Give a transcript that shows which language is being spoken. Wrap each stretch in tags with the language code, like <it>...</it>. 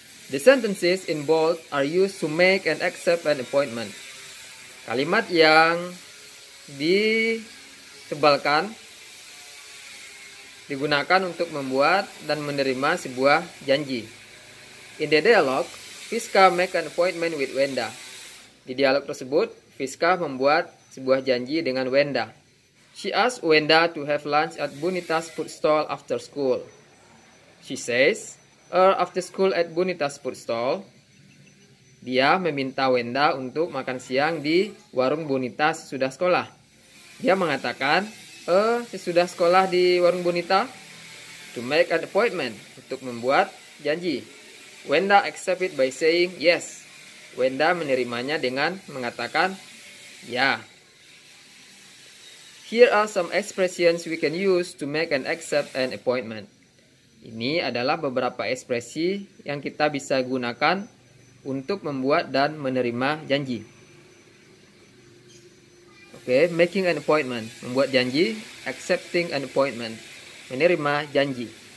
<en>The sentences in bold are used to make and accept an appointment.</en> <id>Kalimat yang ditebalkan digunakan untuk membuat dan menerima sebuah janji.</id> <en>In the dialogue, Fiska make an appointment with Wenda.</en> <id>Di dialog tersebut, Fiska membuat sebuah janji dengan Wenda.</id> <en>She asked Wenda to have lunch at Bonita's food stall after school. She says, after school at Bonita's food stall.</en> <id>Dia meminta Wenda untuk makan siang di warung Bonita sesudah sekolah. Dia mengatakan, sesudah sekolah di warung Bonita,</id> <en>to make an appointment,</en> <id>untuk membuat janji.</id> <en>Wenda accept it by saying yes.</en> <id>Wenda menerimanya dengan mengatakan ya.</id> <en>Here are some expressions we can use to make and accept an appointment.</en> <id>Ini adalah beberapa ekspresi yang kita bisa gunakan untuk membuat dan menerima janji.</id> <en>Oke, making an appointment,</en> <id>membuat janji.</id> <en>Accepting an appointment,</en> <id>menerima janji.</id>